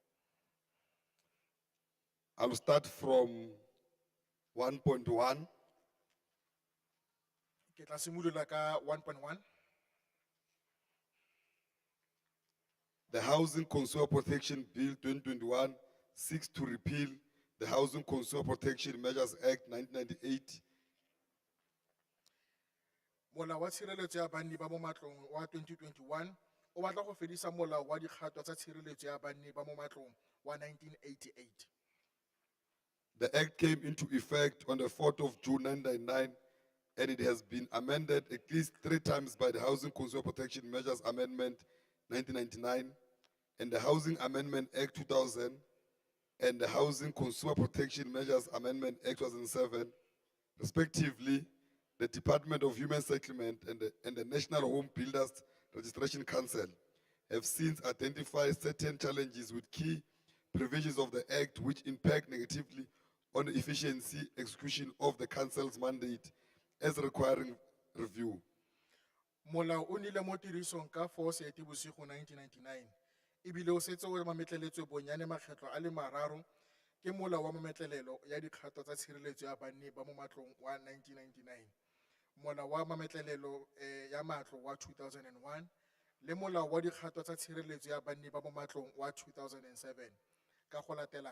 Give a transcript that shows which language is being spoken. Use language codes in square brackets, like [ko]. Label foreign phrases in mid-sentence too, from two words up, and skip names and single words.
[en] I'll start from 1.1. [tn] Ke tla simolola ka 1.1. [en] The Housing Consumer Protection Bill 2021 seeks to repeal the Housing Consumer Protection Measures Act 1998. [tn] Molao wa tshireletso ya banni ba mo matlong wa 2021 o batla go fedisa molao wa dikgato tsa tshireletso ya banni ba mo matlong wa 1988. [en] The act came into effect on the 4th of June 1999, and it has been amended at least 3 times by the Housing Consumer Protection Measures Amendment 1999 and the Housing Amendment Act 2000 and the Housing Consumer Protection Measures Amendment Act 2007. Respectively, the Department of Human Settlement and the National Home Builders Registration Council have since identified certain challenges with key provisions of the Act which impact negatively on the efficiency execution of the Council's mandate as requiring review. [tn] Molao o nile mo tirisong ka 4 Seetebosigo 1999. Ebile o setse o mametleletswe bonyane makgetlo a le mararo ke molao wa mametlelelo ya dikgato tsa tshireletso ya banni ba mo matlong wa 1999. Molao wa mametlelelo ya matlo wa 2001 le molao wa dikgato tsa tshireletso ya banni ba mo matlong wa 2007 ka go latelana.